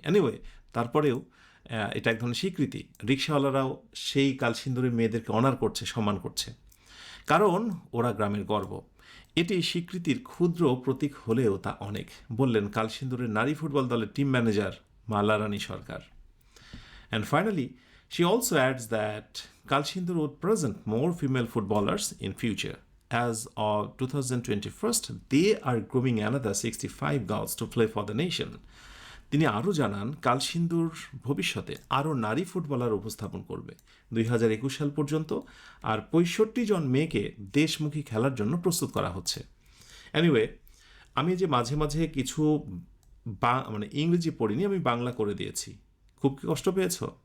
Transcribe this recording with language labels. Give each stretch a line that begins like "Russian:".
Bangla: Anyway, তারপরেও এটা এক ধরনের স্বীকৃতি। রিক্সাওয়ালারাও সেই কালসিন্দুরের মেয়েদেরকে অনার করছে, সম্মান করছে, কারণ ওরা গ্রামের গর্ব। এটি স্বীকৃতির ক্ষুদ্র প্রতীক হলেও তা অনেক, বললেন কালসিন্দুরের নারী ফুটবল দলের team manager Mala Rani Sarkar.
English: And finally, she also adds that Kalshindur would present more female footballers in future. As of 2021, they are grooming another 65 girls to play for the nation.
Bangla: তিনি আরও জানান কালসিন্দুর ভবিষ্যতে আরও নারী footballer উপস্থাপন করবে 2021 সাল পর্যন্ত, আর 65 জন মেয়েকে দেশমুখী খেলার জন্য প্রস্তুত করা হচ্ছে। এনিওয়ে, আমি যে মাঝে মাঝে কিছু মানে ইংরেজি পড়িনি, আমি বাংলা করে দিয়েছি। খুব কি কষ্ট পেয়েছ?